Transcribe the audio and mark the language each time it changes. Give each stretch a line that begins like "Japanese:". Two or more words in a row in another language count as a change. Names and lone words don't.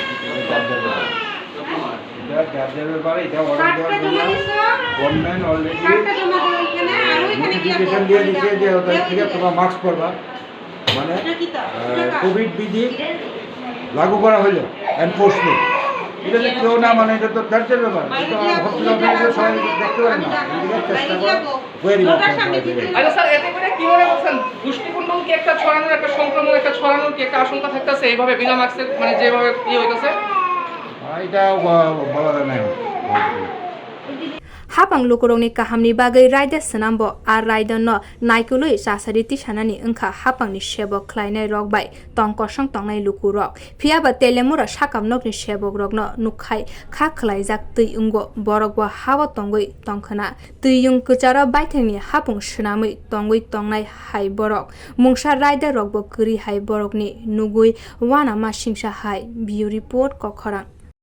English: government already notification
Bangla: দিয়ে দিচ্ছে যে ওদের থেকে তোমরা মাস্ক পরবা মানে কোভিড বিধি লাগু করা হলো এনফোর্সমেন্ট এটা যে কেউ না মানে এটা তো দার্জের ব্যাপার হসপিটাল সবাই দেখতে পারে না চেষ্টা করা আচ্ছা স্যার এতে করে কি মনে করছেন দৃষ্টিকোণ কি একটা ছড়ানোর একটা সংক্রমণ একটা ছড়ানোর কি একটা আশঙ্কা থাকতেছে এইভাবে বিনা মাস্কে মানে যেভাবে কি হইতাছে এটা বলা যায় না
Kok Borok: Haphang lukurongni kahamni bagwi raida senambo ar raida no naikului sasari tisanani engkha Haphangni sebuk khwlainai rok bai tongkosang tongnai lukurok phiaba teliamura sakham nokni sebuk rokno nukhai kha khwlaijak tui ungo borog bo hawa tangwi tongkhana tui yung kuchara baithengni Haphang swnamui tangwi tongnai hai borog mungsa raida rok bo krwi hai borogni nugui wanama singsa hai bio report kokhorang